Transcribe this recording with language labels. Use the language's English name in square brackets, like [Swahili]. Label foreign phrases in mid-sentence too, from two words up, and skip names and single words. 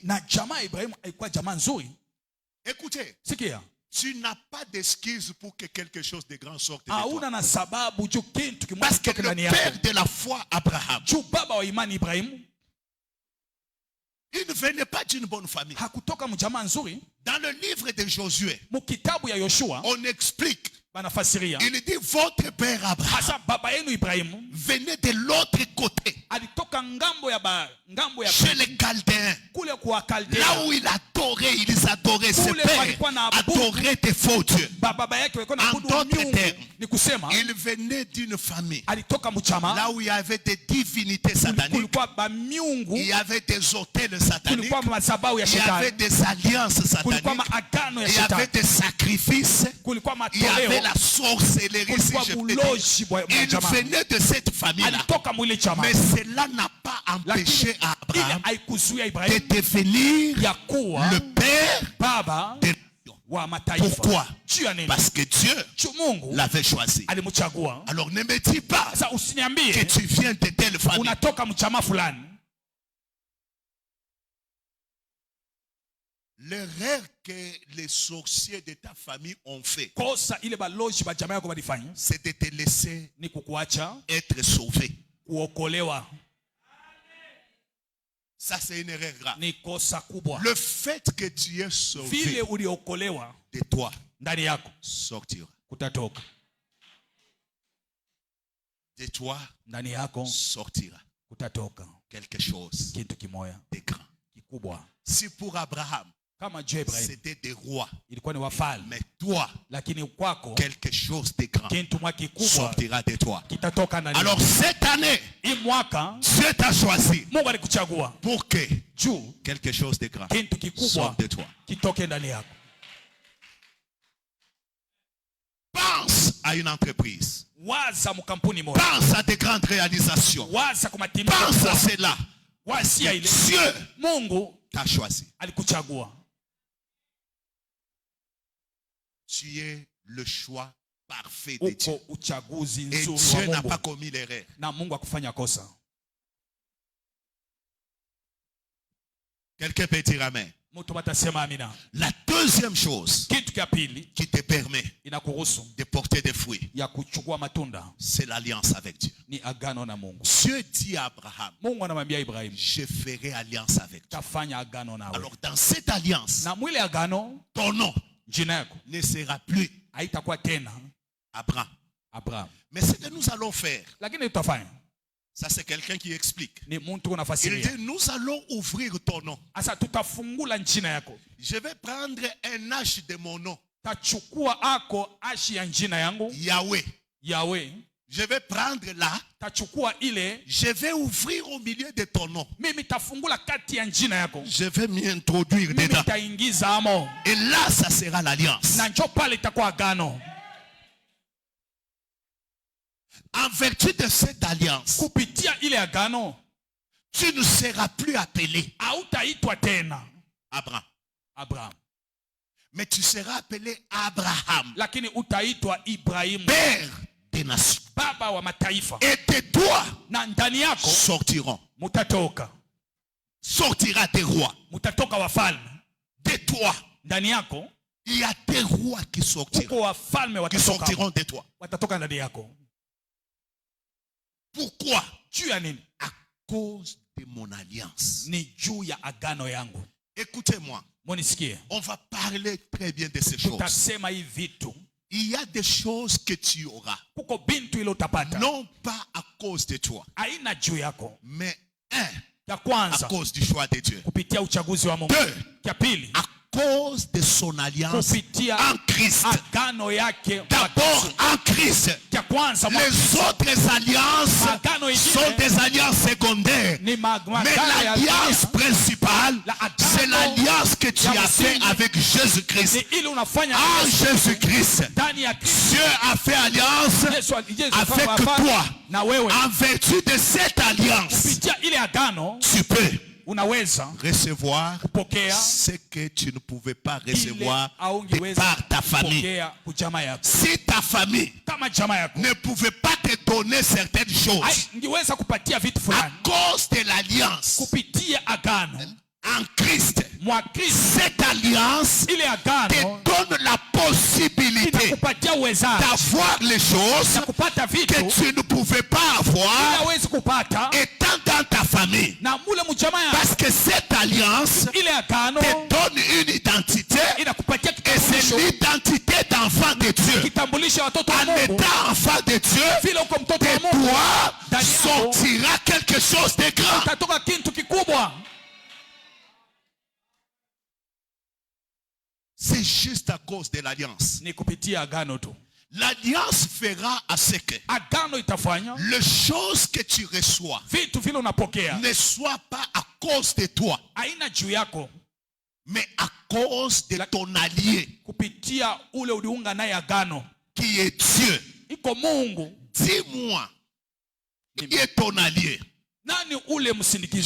[Swahili] na jamaa ya Ibrahimu haikuwa jamaa nzuri. [French] Écoutez, [Swahili] Sikia, [French] tu n'as pas d'excuse pour que quelque chose de grand sorte de toi. [Swahili] hauna na sababu juu kitu kimoja [French] Parce que [Swahili] kitoke [French] le [Swahili] ndani yako. [French] père de la foi, Abraham, [Swahili] Juu baba wa imani Ibrahimu [French] il ne venait pas d'une bonne famille. [Swahili] hakutoka mjamaa nzuri. [French] Dans le livre de Josué, [Swahili] Mukitabu ya Yoshua [French] on explique, [Swahili] banafasiria [French] il dit votre père Abraham [Swahili] hasa baba yenu Ibrahimu [French] venait de l'autre côté, [Swahili] alitoka ngambo ya [French] chez les Chaldéens. [Swahili] kule kwa [French] Là [Swahili] Kaldea. [French] où il adorait, ils adoraient ses [Swahili] Kule [French] pères, [Swahili] palikuwa na abudu. [French] adoraient des faux dieux. [Swahili] Baba yake walikuwa na [French] En [Swahili] abudu [French] d'autres [Swahili] miungu. [French] termes, [Swahili] Ni kusema [French] il venait d'une famille, [Swahili] alitoka mchama, [French] là où il y avait des divinités sataniques, [Swahili] kulikuwa ba miungu, [French] il y avait des hôtels sataniques, [Swahili] kulikuwa madhabahu ya [French] il y avait [Swahili] shetani, [French] des alliances [Swahili] kulikuwa [French] sataniques, [Swahili] maagano ya [French] il y avait [Swahili] shetani, [French] des sacrifices, [Swahili] kulikuwa [French] il y avait [Swahili] matoleo, [French] la sorcellerie, si [Swahili] kulikuwa [French] je peux dire. [Swahili] buloji bwa [French] Il [Swahili] jamaa. [French] venait de cette famille-là. [Swahili] Alitoka mwile chama, [French] Mais cela n'a pas empêché [Swahili] lakini ile [French] Abraham [Swahili] haikuzuia [French] de [Swahili] Ibrahimu [French] devenir [Swahili] ya kuwa [French] le père [Swahili] baba [French] des nations. [Swahili] wa mataifa. [French] Pourquoi? [Swahili] Juu ya nini? [French] Parce que Dieu [Swahili] Juu Mungu [French] l'avait choisi. [Swahili] alimchagua. [French] Alors ne me dis pas [Swahili] Sasa [French] que [Swahili] usiniambie [French] tu viens de telle famille. [Swahili] unatoka mchama fulani. [French] L'erreur que les sorciers de ta famille ont fait, [Swahili] Kosa ile baloji ba jamaa yako balifanya [French] c'est de te laisser [Swahili] ni kukuacha [French] être sauvé. [Swahili] kuokolewa. [French] Ça, c'est une erreur grave. [Swahili] Ni kosa kubwa. [French] Le fait que tu es [Swahili] Vile [French] sauvé [Swahili] uliokolewa [French] de toi [Swahili] ndani yako [French] sortira. [Swahili] kutatoka. [French] De toi [Swahili] Ndani yako [French] sortira [Swahili] kutatoka [French] quelque chose [Swahili] kitu kimoya [French] de grand. [Swahili] kikubwa. [French] Si pour Abraham, [Swahili] Kama juu ya Ibrahimu [French] c'était des rois, [Swahili] ilikuwa ni wafalme, [French] mais toi, [Swahili] lakini kwako [French] quelque chose de grand [Swahili] kitu mwa kikubwa [French] sortira de toi. [Swahili] kitatoka ndani [French] Alors [Swahili] yako. [French] cette année, [Swahili] Hii mwaka [French] Dieu t'a choisi [Swahili] Mungu alikuchagua [French] pour que [Swahili] juu [French] quelque chose de grand [Swahili] kitu kikubwa [French] sorte de toi. [Swahili] kitoke ndani yako. [French] Pense à une entreprise. [Swahili] Waza mkampuni moja, [French] Pense à des grandes réalisations. [Swahili] waza kwa matimizo [French] Pense à [Swahili] makubwa. [French] cela. [Swahili] Wasia ile [French] Dieu [Swahili] Mungu [French] t'a choisi. [Swahili] alikuchagua. [French] Tu es le choix parfait de Dieu. [Swahili] Uko uchaguzi [French] Et [Swahili] nzuri [French] Dieu [Swahili] wa [French] n'a [Swahili] Mungu, [French] pas commis l'erreur. [Swahili] na Mungu akufanya kosa. [French] Quelqu'un peut dire amen. [Swahili] Mtu batasema amina. [French] La deuxième chose [Swahili] Kitu kia pili [French] qui te permet [Swahili] inakuruhusu [French] de porter des fruits, [Swahili] ya kuchukua matunda [French] c'est l'alliance avec Dieu. [Swahili] ni agano na Mungu. [French] Dieu dit à Abraham, [Swahili] Mungu anamwambia Ibrahimu, [French] je ferai alliance avec toi. [Swahili] tafanya agano nawe. [French] Alors dans cette alliance, [Swahili] Na mwile agano [French] ton nom [Swahili] jina yako [French] ne sera plus [Swahili] haitakuwa tena [French] Abraham. [Swahili] Abraham, [French] Mais ce que nous allons faire, [Swahili] lakini tutafanya [French] ça c'est quelqu'un qui explique. [Swahili] ni mtu [French] Il [Swahili] unafasiria. [French] dit, nous allons ouvrir ton nom. [Swahili] Asa tutafungula jina yako, [French] Je vais prendre un H de mon nom, [Swahili] tachukua ako ashi ya jina yangu [French] Yahweh. [Swahili] Yahweh, [French] Je vais prendre là, [Swahili] tachukua ile [French] je vais ouvrir au milieu de ton nom. [Swahili] mimi tafungula kati ya jina yako, [French] Je vais m'y introduire [Swahili] mimi [French] dedans. [Swahili] taingiza amo, [French] Et là, ça sera l'alliance. [Swahili] na njo pale itakuwa agano. [French] En vertu de cette alliance, [Swahili] Kupitia ile agano [French] tu ne seras plus appelé [Swahili] hautaitwa tena [French] Abraham, [Swahili] Abraham, [French] mais tu seras appelé Abraham, [Swahili] lakini utaitwa Ibrahimu, [French] père des nations. [Swahili] baba wa mataifa. [French] Et de toi [Swahili] Na ndani yako [French] sortiront, sortira des rois. [Swahili] mutatoka wafalme. [French] De toi, [Swahili] Ndani yako [French] il y a des rois qui sortiront, [Swahili] kuko wafalme [French] qui sortiront de toi. [Swahili] watatoka ndani yako. [French] Pourquoi? [Swahili] Juu ya nini? [French] À cause de mon alliance. [Swahili] Ni juu ya agano yangu. [French] Écoutez-moi, [Swahili] Monisikie, [French] on va parler très bien de ces choses. [Swahili] tutasema hii vitu. [French] Il y a des choses que tu auras, [Swahili] Kuko bintu ile utapata, [French] non pas à cause de toi, [Swahili] haina juu yako. [French] mais [Swahili] Ya [French] à [Swahili] kwanza [French] cause du choix de Dieu. [Swahili] kupitia uchaguzi wa Mungu. [French] Deux, [Swahili] Ya pili [French] à cause de son alliance [Swahili] kupitia [French] en Christ. [Swahili] agano yake [French] D'abord en Christ. [Swahili] ya kwanza [French] Les autres alliances [Swahili] Agano ingine [French] sont des alliances secondaires. [Swahili] ni [French] Mais [Swahili] magano ya [French] l'alliance [Swahili] dunia. [French] principale, c'est l'alliance que tu as fait avec Jésus-Christ. [Swahili] Ni ile unafanya [French] En Jésus-Christ, [Swahili] ndani ya Kristo. [French] Dieu a fait alliance [Swahili] Yesu [French] avec toi. [Swahili] na wewe [French] En vertu de cette alliance, [Swahili] kupitia ile agano [French] tu peux [Swahili] unaweza [French] recevoir [Swahili] kupokea [French] ce que tu ne pouvais pas recevoir [Swahili] ile aungeweza [French] par ta famille. [Swahili] kupokea kujamaa yako. [French] Si ta famille [Swahili] Kama jamaa yako [French] ne pouvait pas te donner certaines choses [Swahili] ingeweza kupatia vitu [French] à [Swahili] fulani [French] cause de l'alliance [Swahili] kupitia agano [French] en Christ, [Swahili] mwa Kristo, [French] cette alliance [Swahili] ile agano [French] te donne la possibilité [Swahili] inakupatia uwezaji [French] d'avoir les choses [Swahili] na kupata vitu [French] que tu ne pouvais pas avoir [Swahili] hawezi kupata [French] étant dans ta famille. [Swahili] na mule mjamaa yako. [French] Parce que cette alliance [Swahili] Ile agano [French] te donne une identité, [Swahili] inakupatia [French] et c'est [Swahili] kitambulisho, [French] l'identité d'enfant de Dieu. [Swahili] kitambulisho watoto wa [French] En [Swahili] Mungu. [French] étant enfant de Dieu, [Swahili] Vile uko mtoto [French] de [Swahili] wa Mungu [French] toi [Swahili] ndani yako [French] sortira quelque chose de grand. [Swahili] utatoka kitu kikubwa. [French] C'est juste à cause de l'alliance. [Swahili] Ni kupitia agano tu. [French] L'alliance fera à ce que [Swahili] Agano itafanya [French] les choses que tu reçois [Swahili] vitu vile unapokea [French] ne soient pas à cause de toi, [Swahili] haina juu yako, [French] mais à cause de ton allié [Swahili] kupitia ule uliunga naye agano, [French] qui est Dieu. [Swahili] iko Mungu. [French] Dis-moi, qui est ton allié? [Swahili] Nani ule msindikizi